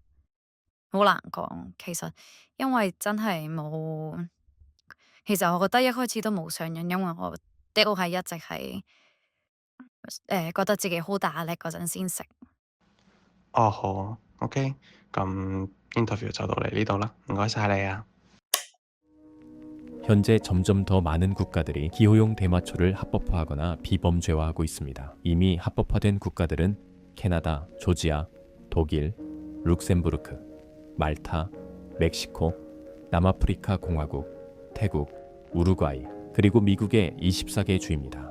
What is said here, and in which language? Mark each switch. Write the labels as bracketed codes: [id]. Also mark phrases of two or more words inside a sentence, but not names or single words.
[yue] 好難講，其實因為真係冇。其實我覺得一開始都冇上癮，因為我的確係一直係覺得自己好大壓力嗰陣先食。哦，好，OK，咁 인터뷰就到嚟呢度啦，唔該晒你啊。 [ko] 현재 점점 더 많은 국가들이 기호용 대마초를 합법화하거나 비범죄화하고 있습니다. 이미 합법화된 국가들은 캐나다, 조지아, 독일, 룩셈부르크, 말타, 멕시코, 남아프리카 공화국, 태국, 우루과이, 그리고 미국의 24개 주입니다.